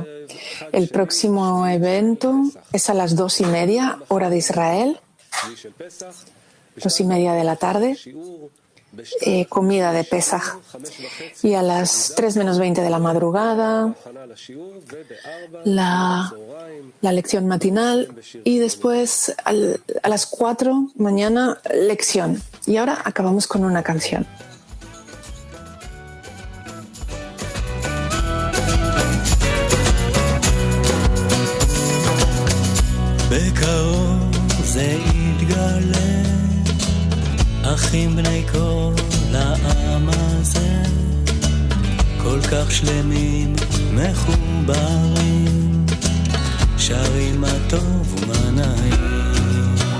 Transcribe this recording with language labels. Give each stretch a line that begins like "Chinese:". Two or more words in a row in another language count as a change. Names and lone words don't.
Spanish: El próximo evento es a las 2:30, hora de Israel, 2:30 de la tarde, comida de Pesaj. Y a las 3:20 de la madrugada, la lección matinal. Y después, a las 4 mañana, lección. Y ahora acabamos con una canción.
Hebrew: בקרוב זה יתגלה, אחים בני כל העם הזה, כל כך שלמים מחוברים, שרים מה טוב ומה נעים.